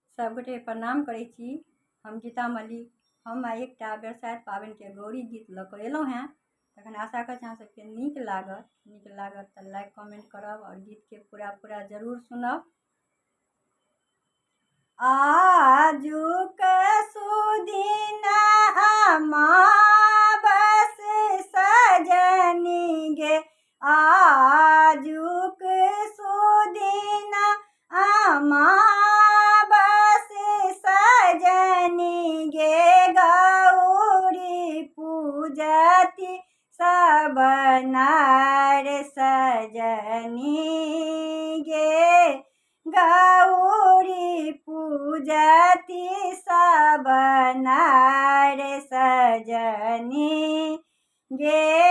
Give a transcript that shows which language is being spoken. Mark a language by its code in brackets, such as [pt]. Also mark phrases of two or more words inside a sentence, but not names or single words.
[mai] सबगोटे प्रणाम करै छी। हम गीता मलिक। हम आइ एकटा बरसाइत पाबनिके गौरी गीत लऽ कऽ एलहुँ हेँ। तखन आशा करै छी अहाँ सबके नीक लागत तऽ [en] like comment [mai] करब आओर गीतके पूरा जरूर सुनब। आजुक सुदिन अमावस सजनी गे, आजुक सुदिन अमावस सजनी गे, गौरी पूजति सब नर सजनी गे, गौरी पूजति सब नर सजनी गे,